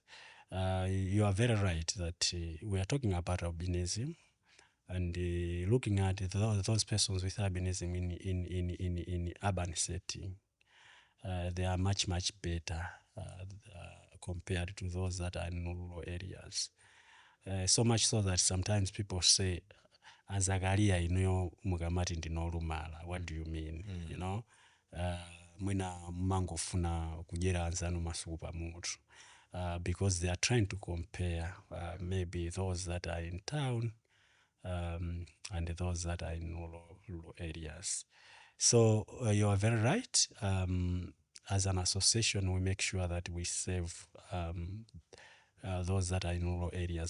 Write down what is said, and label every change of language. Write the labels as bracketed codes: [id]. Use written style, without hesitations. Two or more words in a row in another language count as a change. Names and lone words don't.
[en] You are very right that we are talking about albinism and looking at those persons with albinism in urban setting. They are much, much better compared to those that are in rural areas. So much so that sometimes people say, [ny] Zakaria ino mugamati ndinolumala. [en] What do you mean? You know, [ny] mwina mangofuna kujera anzanu masuku pamutu. [en] Because they are trying to compare maybe those that are in town and those that are in rural areas. So you are very right. As an association, we make sure that we save those that are in rural areas.